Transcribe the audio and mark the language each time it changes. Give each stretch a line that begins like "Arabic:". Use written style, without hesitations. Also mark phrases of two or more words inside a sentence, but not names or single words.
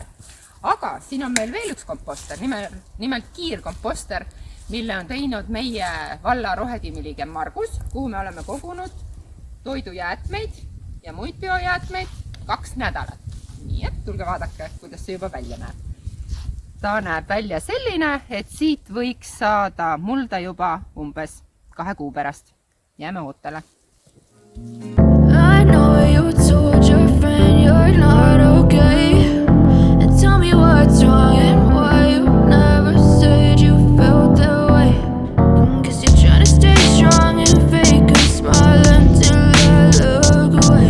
Estonian: Aga siin on meil veel üks komposter, nimelt kiirkomposter, mille on teinud meie valla rohetiimiliige Margus, kuhu me oleme kogunud toidujäätmeid ja muid biojäätmeid 2 nädalat. Nii et tulge vaadake, kuidas see juba välja näeb. Ta näeb välja selline, et siit võiks saada mulda juba umbes 2 kuu pärast. Jääme ootele.
English: I know you told your friend you're not okay, and tell me what's wrong and why you never said you felt that way. Cause you're trying to stay strong and fake a smile until I look away.